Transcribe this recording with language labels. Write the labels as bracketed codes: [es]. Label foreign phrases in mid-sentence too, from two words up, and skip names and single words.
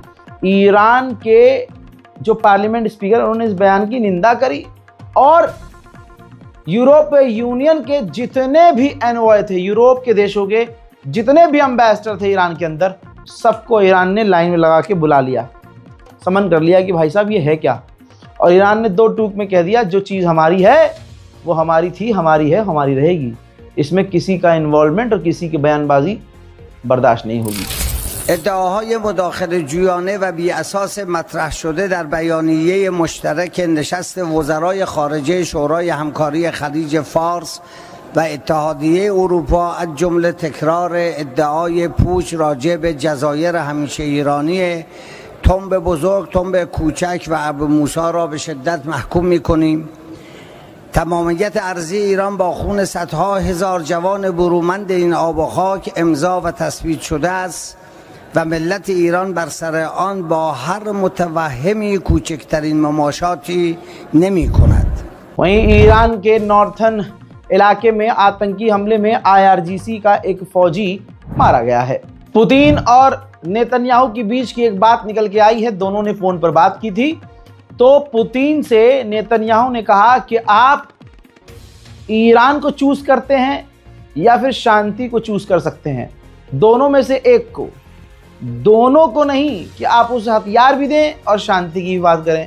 [hi] ईरान के जो [en] parliament speaker, [hi] उन्होंने इस बयान की निंदा करी और यूरोप यूनियन के जितने भी एनवॉय थे, यूरोप के देशों के जितने भी एम्बेसडर थे ईरान के अंदर, सबको ईरान ने लाइन में लगा के बुला लिया, समन कर लिया कि भाई साहब ये है क्या। और ईरान ने 2 टूक में कह दिया, जो चीज़ हमारी है वो हमारी थी, हमारी है, हमारी रहेगी। इसमें किसी का इन्वॉल्वमेंट और किसी की बयानबाजी बर्दाश्त नहीं होगी। [fa] ادعاهای مداخله جویانه و بی اساس مطرح شده در بیانیه مشترک نشست وزرای خارجه شورای همکاری خلیج فارس و اتحادیه اروپا از جمله تکرار ادعای پوچ راجع به جزایر همیشه ایرانی تنب بزرگ، تنب کوچک و ابو موسی را به شدت محکوم می‌کنیم. تمامیت ارضی ایران با خون صدها هزار جوان برومند این آب و خاک امضا و تثبیت شده است و ملت ایران بر سر آن با هر متوهمی کوچکترین مماشاتی نمی کند. [hi] वहीं ईरान के नॉर्थन इलाके में आतंकी हमले में IRGC का एक फौजी मारा गया है। पुतिन और नेतन्याहू के बीच की एक बात निकल के आई है। दोनों ने फ़ोन पर बात की थी तो पुतिन से नेतन्याहू ने कहा कि आप ईरान को चूज करते हैं या फिर शांति को चूज कर सकते हैं, दोनों में से एक को, दोनों को नहीं कि आप उसे हथियार भी दें और शांति की भी बात करें।